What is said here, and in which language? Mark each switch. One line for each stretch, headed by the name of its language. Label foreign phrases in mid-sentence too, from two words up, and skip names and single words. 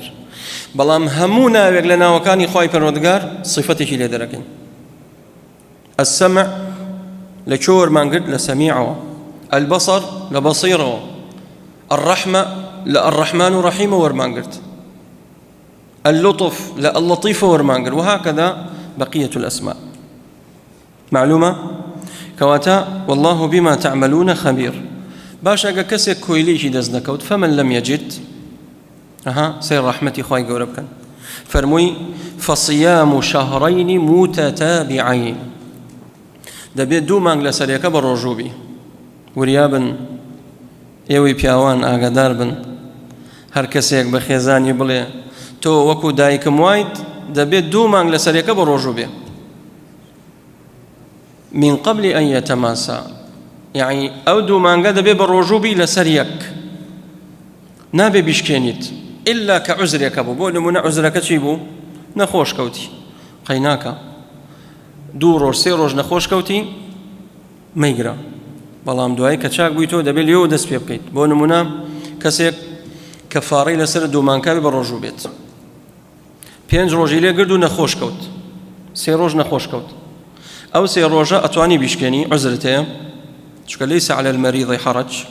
Central Kurdish: بەڵام هەموو ناوێک لە ناوەکانی خوای پەروەردگار صیفەتێکی لێ دەرەکەین. السمع لە چۆ وەرمانگرت؟ لە سەمیعەوە. البەصەر لە بەصیرەوە. الرەحمە لە الرەحمان و ڕەحیمە وەرمانگرت. اللطف لە اللطیفە وەرمانگرت.
Arabic: وهكذا بقية الأسماء. معلومة؟ كواتا والله بما تعملون خبير.
Central Kurdish: باش ئەگە کەسێک کۆیلێکی دەست نەکەوت
Arabic: فمن لم يجد
Central Kurdish: سير رحمتي خوای گەورە بکەن. فەرمووی
Arabic: فصيام شهرين متتابعين
Central Kurdish: دەبێت 2 مانگ لە سەرەکە بە ڕۆژوو بی وریابن ئێوەی پیاوان ئاگادار بن هەر کەسێک بە خێزانی بڵێ تۆ وەکو دایکم وایت دەبێت 2 مانگ لە سەرەکە بە ڕۆژوو بێ
Arabic: من قبل أن يتماسا
Central Kurdish: يعني أو 2 مانگە دەبێت بە ڕۆژوو بی لەسەر یەک نابێ بیشکێنیت إلا کە عوزرێکە بوو بۆ نمونە عوزرەکە چی بوو نەخۆش کەوتی قەیناکە 2 ڕۆژ 3 ڕۆژ نەخۆش کەوتی مەیگرە بەڵام دوای کە چاک بووی تۆ دەبێت لێوە دەست پێ بکەیت بۆ نمونە کەسێک کەفاڕەی لەسەر 2 مانگەکە بە ڕۆژوو بێت 5 ڕۆژی لێ گرت و نەخۆش کەوت 3 ڕۆژ نەخۆش کەوت ئەو 3 ڕۆژە ئەتوانی بیشکێنی عوزرت هەیە چونکە
Arabic: لەیسە عەلە المەریض حەرەج